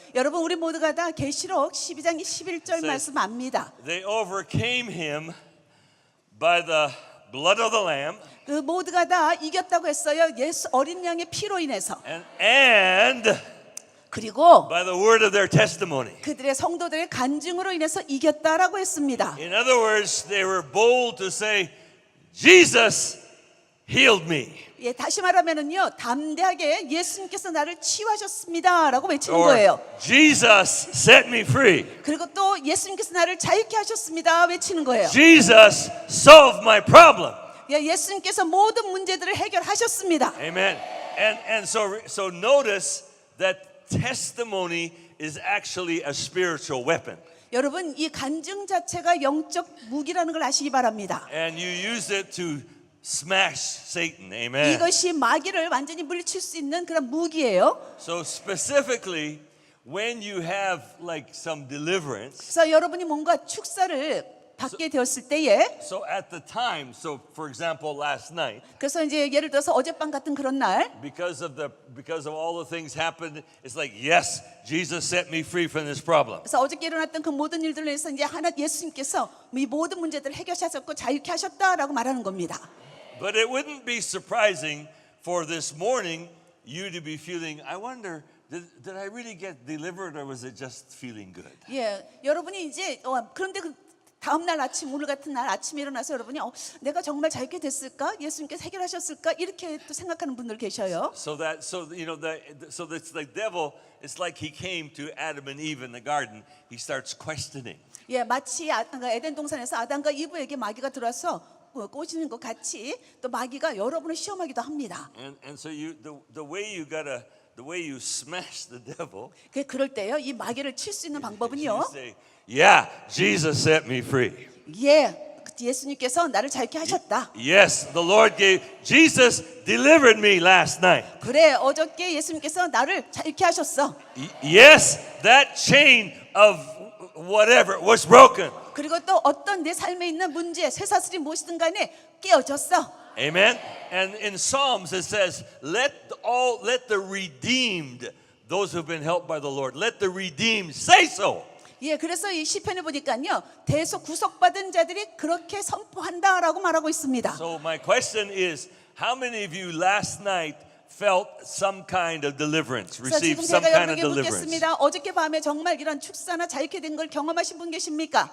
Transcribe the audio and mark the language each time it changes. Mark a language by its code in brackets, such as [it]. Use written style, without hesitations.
[ko] 여러분 우리 모두가 다 계시록 12장 11절 말씀 압니다. [en] They overcame him by the blood of the Lamb [ko] 그 모두가 다 이겼다고 했어요. 예수 어린 양의 피로 인해서. [en] and [ko] 그리고 [en] by the word of their testimony. [ko] 그들의 성도들의 간증으로 인해서 이겼다라고 했습니다. [en] In other words, they were bold to say, Jesus healed me. [ko] 예, 다시 말하면은요, 담대하게 예수님께서 나를 치유하셨습니다라고 외치는 [en] Or [ko] 거예요. [en] Jesus set me free. [ko] 그리고 또 예수님께서 나를 자유케 하셨습니다 외치는 거예요. [en] Jesus solved my problem. [ko] 예, 예수님께서 모든 문제들을 해결하셨습니다. [en] Amen. And so notice that testimony is actually a spiritual weapon. [ko] 여러분 이 간증 자체가 영적 무기라는 걸 아시기 바랍니다. [en] And you use it to smash Satan. Amen. [ko] 이것이 마귀를 완전히 물리칠 수 있는 그런 무기예요. [en] So specifically when you have like some deliverance, [ko] 그래서 여러분이 뭔가 축사를 받게 되었을 때에 [en] So at the time, so for example, last night, [ko] 그래서 이제 예를 들어서 어젯밤 같은 그런 날 [en] because of all the things happened, it's like, yes, Jesus set me free from this problem. [ko] 그래서 어저께 일어났던 그 모든 일들로 해서 이제 하나 예수님께서 이 모든 문제들을 해결하셨고 자유케 하셨다라고 말하는 겁니다. [en] But it wouldn't be surprising for this morning you to be feeling, I wonder, did I really get delivered or was it just feeling good? [ko] 예, 여러분이 이제 그런데 그 다음 날 아침 오늘 같은 날 아침에 일어나서 여러분이 내가 정말 자유케 됐을까? 예수님께서 해결하셨을까? 이렇게 또 생각하는 분들 계셔요. [en] So that's like devil. It's like he came to Adam and Eve in the garden. He starts questioning. [ko] 예, 마치 에덴 동산에서 아담과 이브에게 마귀가 들어와서 꼬시는 것 같이 또 마귀가 여러분을 시험하기도 합니다. [en] And so the way you smash the devil. [ko] 그럴 때요, 이 마귀를 칠 수 있는 방법은요. [en] You say, yeah, Jesus set me free. [ko] 예, 예수님께서 나를 자유케 하셨다. [en] Yes, the Lord Jesus delivered me last night. [ko] 그래, 어저께 예수님께서 나를 자유케 하셨어. [en] Yes, that chain of whatever was broken. [ko] 그리고 또 어떤 내 삶에 있는 문제, 쇠사슬이 무엇이든 간에 깨어졌어. [en] Amen. And in Psalms it says, let the redeemed, those who've been helped by the Lord, let the redeemed say so. [ko] 예, 그래서 이 시편을 보니까요, 대속 구속받은 자들이 그렇게 선포한다라고 말하고 있습니다. [en] So my question is, how many of you last night felt some kind of deliverance, [ko] 그래서 [en] received [ko] 지금 [en] some [ko] 제가 [en] kind of [ko] 여러분에게 [en] deliverance? [ko] 묻겠습니다. 어저께 밤에 정말 이런 축사나 자유케 된 걸 경험하신 분 계십니까?